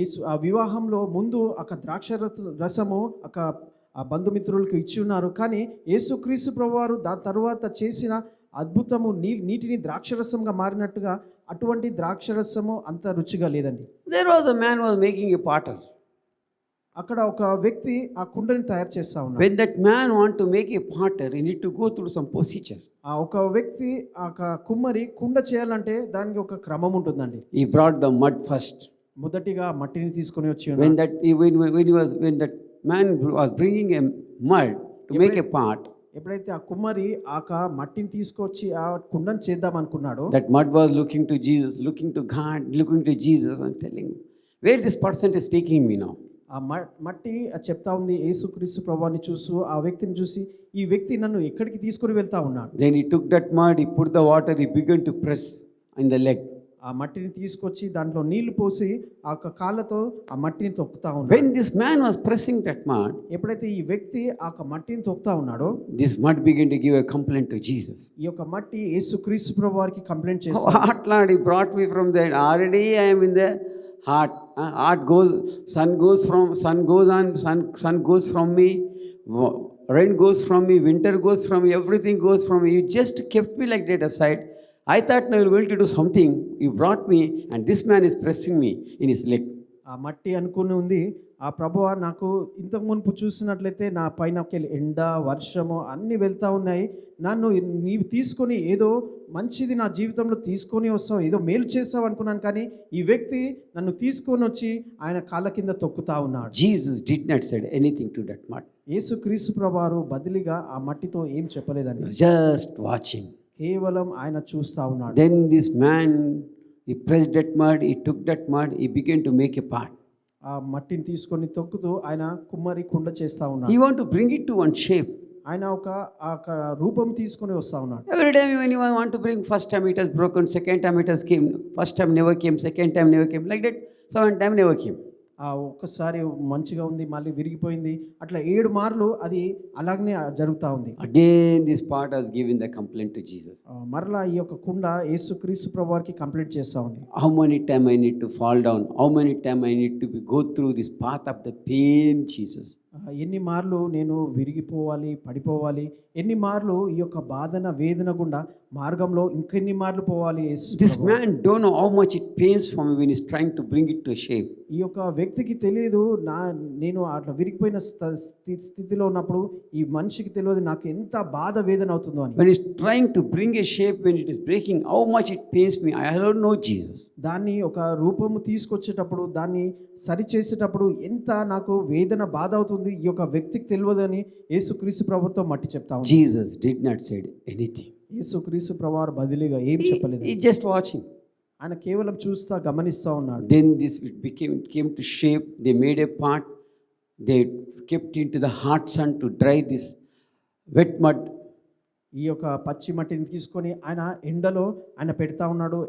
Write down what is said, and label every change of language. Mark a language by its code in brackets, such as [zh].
[te] ఆ వివాహంలో ముందు ఒక ద్రాక్ష రసము ఒక బంధుమిత్రులకు ఇచ్చి ఉన్నారు. కానీ యేసుక్రీస్తు ప్రభువారు దాని తర్వాత చేసిన అద్భుతము నీటిని ద్రాక్షరసంగా మారినట్టుగా అటువంటి ద్రాక్షరసము అంత రుచిగా లేదండి. [en] There was a man was making a potter. [te] అక్కడ ఒక వ్యక్తి ఆ కుండని తయారు చేస్తా ఉన్నాడు. [en] When that man want to make a potter, he need to go through some procedure. [te] ఆ ఒక వ్యక్తి ఆ కుమ్మరి కుండ చేయాలంటే దానికి ఒక క్రమం ఉంటుందండి. [en] He brought the mud first. [te] మొదటిగా మట్టిని తీసుకొని వచ్చి [en] When that man was bringing a mud to make a pot, [te] ఎప్పుడైతే ఆ కుమ్మరి ఆ మట్టిని తీసుకొచ్చి ఆ కుండను చేద్దాం అనుకున్నాడు, [en] that mud was looking to Jesus, looking to God, looking to Jesus and telling, where this person is taking me now. [te] ఆ మట్టి చెప్తా ఉంది యేసుక్రీస్తు ప్రభువాన్ని చూస్తూ ఆ వ్యక్తిని చూసి ఈ వ్యక్తి నన్ను ఎక్కడికి తీసుకొని వెళ్తా ఉన్నాడు. [en] Then he took that mud, he put the water, he began to press in the leg. [te] ఆ మట్టిని తీసుకొచ్చి దాంట్లో నీళ్లు పోసి ఆ కాళ్ళతో ఆ మట్టిని తొక్కుతా ఉన్నాడు. [en] When this man was pressing that mud, [te] ఎప్పుడైతే ఈ వ్యక్తి ఆ మట్టిని తొక్కుతా ఉన్నాడో [en] this mud began to give a complaint to Jesus. [te] ఈ యొక్క మట్టి యేసుక్రీస్తు ప్రభువారికి కంప్లైంట్ చేస్తాడు. [en] What Lord, he brought me from there. Already I am in the heart. Heart goes, sun goes on, sun goes from me. Rain goes from me, winter goes from me, everything goes from me. You just kept me like that aside. I thought now you're going to do something. You brought me, and this man is pressing me in his leg. [te] ఆ మట్టి అనుకుని ఉంది ఆ ప్రభువా నాకు ఇంతకు మునుపు చూసినట్లయితే నా పైన ఎండ వర్షము అన్నీ వెళ్తూ ఉన్నాయి, నన్ను నీవు తీసుకొని ఏదో మంచిది నా జీవితంలో తీసుకొని వస్తావు, ఏదో మేలు చేస్తావు అనుకున్నాను, కానీ ఈ వ్యక్తి నన్ను తీసుకొని వచ్చి ఆయన కాళ్ళ కింద తొక్కుతా ఉన్నాడు. [en] Jesus did not say anything to that mud. [te] యేసుక్రీస్తు ప్రభువారు బదిలీగా ఆ మట్టితో ఏం చెప్పలేదండి, [en] Just watching. [te] కేవలం ఆయన చూస్తా ఉన్నాడు. [en] Then this man, he pressed that mud, he took that mud, he began to make a pot. [te] ఆ మట్టిని తీసుకొని తొక్కుతూ ఆయన కుమ్మరి కుండ చేస్తా ఉన్నాడు. [en] He want to bring it to one shape. [te] ఆయన ఒక రూపం తీసుకొని వస్తా ఉన్నాడు. [en] Every time when you want to bring, first time it has broken, second time it has came, first time never came, second time never came, like that, seventh time never came. [te] ఒక్కసారి మంచిగా ఉంది, మళ్ళీ విరిగిపోయింది, అట్లా 7 మార్లు అది అలాగనే జరుగుతూ ఉంది. [en] Again this part has given the complaint to Jesus. [te] మరలా ఈ యొక్క కుండ యేసుక్రీస్తు ప్రభువారికి కంప్లైంట్ చేస్తూ ఉంది. [en] How many time I need to fall down? How many time I need to go through this path of the pain, Jesus? [te] ఎన్ని మార్లు నేను విరిగిపోవాలి, పడిపోవాలి, ఎన్ని మార్లు ఈ యొక్క బాధన వేదన గుండా మార్గంలో ఇంకెన్ని మార్లు పోవాలి. [en] This man don't know how much it pains for me when he's trying to bring it to a shape. [te] ఈ యొక్క వ్యక్తికి తెలియదు, నేను అట్లా విరిగిపోయిన స్థితిలో ఉన్నప్పుడు ఈ మనిషికి తెలియదు నాకు ఎంత బాధ వేదన అవుతుందో అని. [en] When he's trying to bring a shape, when it is breaking, how much it pains me, I don't know, Jesus. [te] దాన్ని ఒక రూపము తీసుకొచ్చేటప్పుడు, దాన్ని సరి చేసేటప్పుడు ఎంత నాకు వేదన బాధ అవుతుంది ఈ యొక్క వ్యక్తికి తెలియదని యేసుక్రీస్తు ప్రభుతో మట్టి చెప్తా ఉంది. [en] Jesus did not say anything. [te] యేసుక్రీస్తు ప్రభువారు బదిలీగా ఏం చెప్పలేదు. [en] He just watching. [te] ఆయన కేవలం చూస్తా గమనిస్తూ ఉన్నాడు. [en] Then this came to shape. They made a pot. They kept into the hot sun to dry this wet mud. [te] ఈ యొక్క పచ్చి మట్టిని తీసుకొని ఆయన ఎండలో ఆయన పెడతా ఉన్నాడు.